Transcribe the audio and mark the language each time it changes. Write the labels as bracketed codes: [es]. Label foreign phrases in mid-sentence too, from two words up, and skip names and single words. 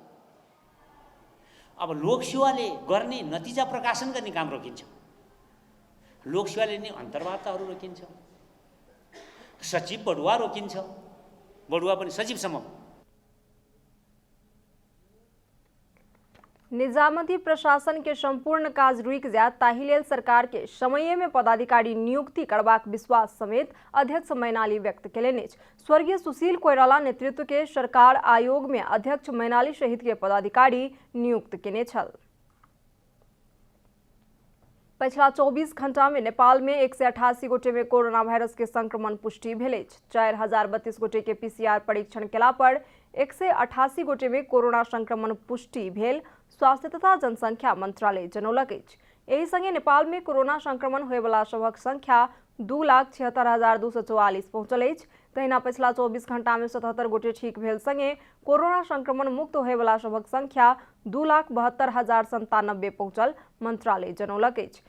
[ne] अब लोक सेवाले गर्ने नतिजा प्रकाशन गर्ने काम रोकिन्छ, लोक सेवाले लिने अन्तर्वार्ताहरू रोकिन्छ, सचिव बढुवा रोकिन्छ, बढुवा पनि सचिवसम्म। [mai] निजामती प्रशासन के संपूर्ण काज रुक जायत, ताहि लेल सरकार के समय में पदाधिकारी नियुक्ति करबाक विश्वास समेत अध्यक्ष मैनाली व्यक्त केलनि अछि। स्वर्गीय सुशील कोइराला नेतृत्व के सरकार आयोग में अध्यक्ष मैनाली सहित के पदाधिकारी नियुक्त केने छल। पिछला 24 घंटा में नेपाल में 188 गोटे में कोरोना वायरस के संक्रमण पुष्टि भेल अछि। 4032 गोटे के पीसीआर परीक्षण केला पर 188 गोटे में कोरोना संक्रमण पुष्टि भेल स्वास्थ्य तथा जनसंख्या मंत्रालय जनौलक अछि। यही संगे नेपाल में कोरोना संक्रमण होए वाला सबक संख्या 2,76,244 पहुंचल अछि। तहिना पिछला 24 घंटा में 77 गोटे ठीक भेल संगे कोरोना संक्रमण मुक्त होए वाला सबक संख्या 2,72,097 पहुंचल मंत्रालय जनौलक अछि।